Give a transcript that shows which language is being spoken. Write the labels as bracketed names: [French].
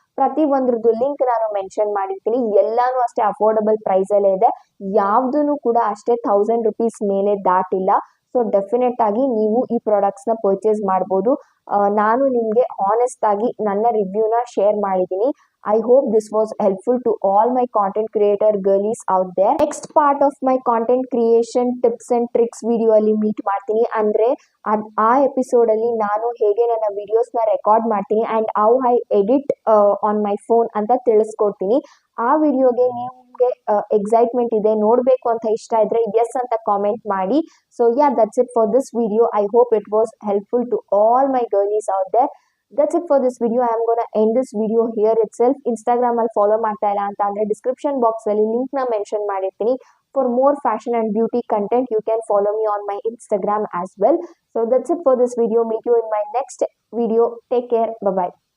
[Kannada] ಪ್ರತಿ ಒಂದ್ರದ್ದು ಲಿಂಕ್ ನಾನು ಮೆನ್ಷನ್ ಮಾಡಿರ್ತೀನಿ. ಎಲ್ಲಾನು ಅಷ್ಟೇ ಅಫೋರ್ಡಬಲ್ ಪ್ರೈಸ್ ಅಲ್ಲೇ ಇದೆ, ಯಾವ್ದು ಕೂಡ ಅಷ್ಟೇ 1000 rupees ಮೇಲೆ ದಾಟಿಲ್ಲ. ಸೊ ಡೆಫಿನೆಟ್ ಆಗಿ ನೀವು ಈ ಪ್ರಾಡಕ್ಟ್ಸ್ ನ ಪರ್ಚೇಸ್ ಮಾಡ್ಬೋದು. ನಾನು ನಿಮ್ಗೆ ಹಾನೆಸ್ಟ್ ಆಗಿ ನನ್ನ ರಿವ್ಯೂನ ಶೇರ್ ಮಾಡಿದ್ದೀನಿ. [English] I hope this was helpful to all my content creator girlies out there. Next part of my content creation tips and tricks video [Kannada] ಅಲ್ಲಿ ಮೀಟ್ ಮಾಡ್ತೀನಿ. ಅಂದ್ರೆ ಆ ಎಪಿಸೋಡ್ ಅಲ್ಲಿ ನಾನು ಹೇಗೆ ನನ್ನ ವಿಡಿಯೋಸ್ ನ ರೆಕಾರ್ಡ್ ಮಾಡ್ತೀನಿ [English] and how I edit on my phone [Kannada] ಅಂತ ತಿಳಿಸ್ಕೊಡ್ತೀನಿ. ಆ ವಿಡಿಯೋಗೆ ನಿಮ್ಗೆ ಎಕ್ಸೈಟ್ಮೆಂಟ್ ಇದೆ, ನೋಡ್ಬೇಕು ಅಂತ ಇಷ್ಟ ಇದ್ರೆ ಎಸ್ ಅಂತ ಕಾಮೆಂಟ್ ಮಾಡಿ. [English] So yeah, that's it for this video. I hope it was helpful to all my girlies out there. That's it for this video. I am gonna end this video here itself. [Kannada] Instagram ಅಲ್ಲಿ follow ಮಾಡ್ತಾ ಇಲ್ಲ ಅಂತ ಅಂದ್ರೆ description box ಅಲ್ಲಿ link ನ mention ಮಾಡಿರ್ತೀನಿ. [English] For more fashion and beauty content, you can follow me on my Instagram as well. So that's it for this video. Meet you in my next video. Take care. Bye bye.